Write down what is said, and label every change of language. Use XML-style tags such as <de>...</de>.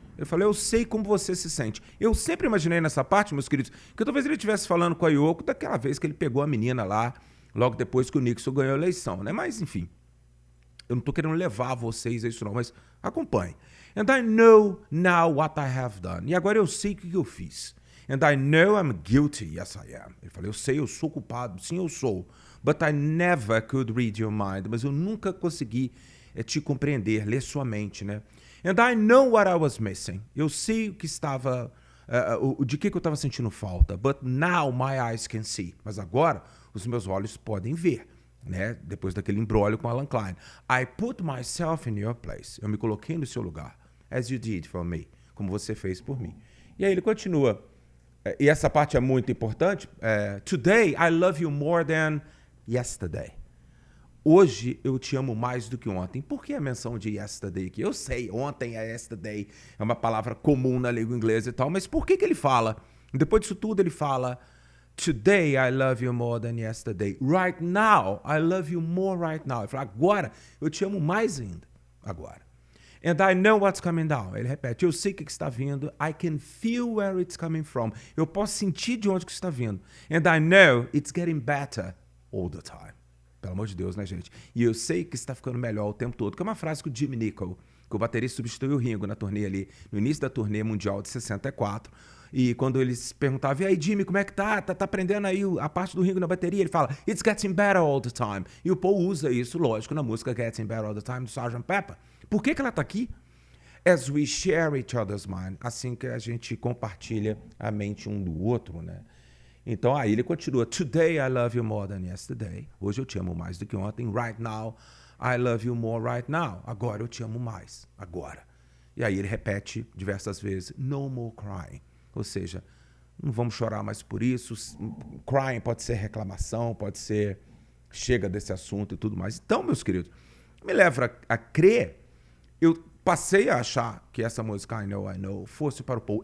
<pt>Ele falou, eu sei como você se sente. Eu sempre imaginei nessa parte, meus queridos, que talvez ele estivesse falando com a Yoko daquela vez que ele pegou a menina lá, logo depois que o Nixon ganhou a eleição, né? Mas, enfim, eu não estou querendo levar vocês a isso não, mas acompanhe.</pt> <en>And I know now what I have done.</en> <pt>E agora eu sei o que eu fiz.</pt> <en>And I know I'm guilty, yes I am.</en> <pt>Ele falou, eu sei, eu sou culpado, sim eu sou.</pt> <en>But I never could read your mind.</en> <pt>Mas eu nunca consegui te compreender, ler sua mente, né?</pt> <en>And I know what I was missing.</en> <pt>Eu sei o que estava, de que eu estava sentindo falta.</pt> <en>But now my eyes can see.</en> <pt>Mas agora os meus olhos podem ver, né? Depois daquele imbróglio com Alan Klein.</pt> <en>I put myself in your place.</en> <pt>Eu me coloquei no seu lugar.</pt> <en>As you did for me.</en> <pt>Como você fez por mim. E aí ele continua. E essa parte é muito importante.</pt> <en>Today I love you more than yesterday.</en> <pt>Hoje eu te amo mais do que ontem. Por que a menção de yesterday aqui? Eu sei, ontem é yesterday, é uma palavra comum na língua inglesa e tal, mas por que ele fala? Depois disso tudo ele fala,</pt> <en>Today I love you more than yesterday. Right now I love you more right now.</en> <pt>Ele fala, agora eu te amo mais ainda. Agora.</pt> <en>And I know what's coming down.</en> <pt>Ele repete, eu sei o que está vindo.</pt> <en>I can feel where it's coming from.</en> <pt>Eu posso sentir de onde que está vindo.</pt> <en>And I know it's getting better all the time.</en> <pt>Pelo amor de Deus, né, gente? E eu sei que está ficando melhor o tempo todo. Que é uma frase que o Jimmy Nicol, que o baterista substituiu o Ringo na turnê ali, no início da turnê mundial de 64. E quando eles perguntavam, e aí, Jimmy, como é que tá? Tá aprendendo aí a parte do Ringo na bateria? Ele fala,</pt> <en>it's getting better all the time.</en> <pt>E o Paul usa isso, lógico, na música Getting Better All the Time, do Sgt. Pepper. Por que ela tá aqui?</pt> <en>As we share each other's mind.</en> <pt>Assim que a gente compartilha a mente um do outro, né? Então aí ele continua,</pt> <en>today I love you more than yesterday.</en> <pt>Hoje eu te amo mais do que ontem.</pt> <en>Right now, I love you more right now.</en> <pt>Agora eu te amo mais. Agora. E aí ele repete diversas vezes,</pt> <en>no more crying.</en> <pt>Ou seja, não vamos chorar mais por isso. Crying pode ser reclamação, pode ser chega desse assunto e tudo mais. Então, meus queridos, me leva a crer, eu passei a achar que essa música I Know fosse para o Paul.</pt>